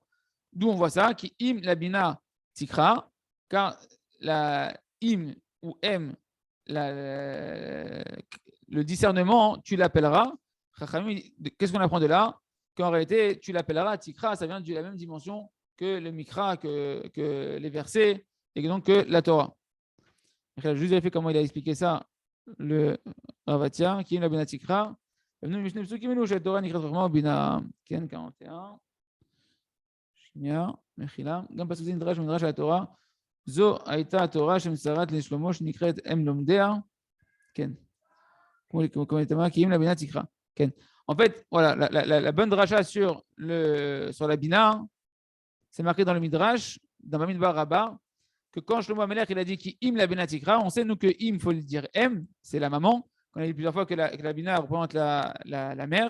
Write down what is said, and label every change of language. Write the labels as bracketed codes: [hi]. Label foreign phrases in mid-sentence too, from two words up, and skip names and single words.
[fr] D'où on voit ça, [he] כי אם לבינה תקרא, [fr] car la im ou m, le discernement, tu l'appelleras. Qu'est-ce qu'on apprend de là? Qu'en réalité, tu l'appelleras tikra, ça vient de la même dimension que le mikra, que les versets, et donc que la Torah. Je vais juste vérifier comment il a expliqué ça, le Ravatia, [he] כי אם לבינה תקרא. Torah נקראת חוכמה ובינה, כן, 41. שנייה, מחילה. גם פסוק זה נדרש במדרש על התורה. זו הייתה התורה שמסרת לשלמה שנקראת אם לומדיה. כן. כמו לתמה, כי אם לבינה תקרא. כן. [fr] En fait, voilà, la bonne dracha sur la bina, c'est marqué dans le midrash, dans Bamidbar Rabbah, que quand Shlomo Amelech il a dit [he] כי אם לבינה תקרא, [fr] on sait nous que im, faut le dire m, c'est la maman. On a dit plusieurs fois que la Bina représente la mère.